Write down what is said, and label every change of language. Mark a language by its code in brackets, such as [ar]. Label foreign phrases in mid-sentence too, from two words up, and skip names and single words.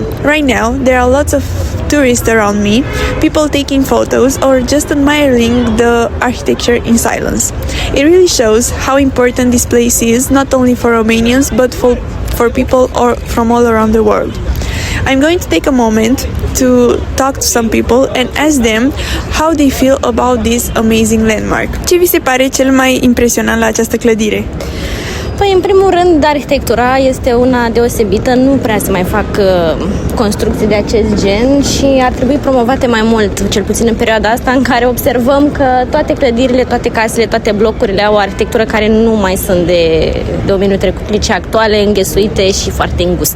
[en] Right now, there are lots of tourists around me, people taking photos or just admiring the architecture in silence. It really shows how important this place is, not only for Romanians, but for people from all around the world. I'm going to take a moment to talk to some people and ask them how they feel about this amazing landmark. [ro] Ce vi se pare cel mai impresionant la această clădire? Păi, în primul rând, arhitectura este una deosebită, nu prea se mai fac construcții de acest gen și ar trebui promovate mai mult, cel puțin în perioada asta în care observăm că toate clădirile, toate casele, toate blocurile au o arhitectură care nu mai sunt de domeniul trecut, ci actuale, înghesuite și foarte înguste.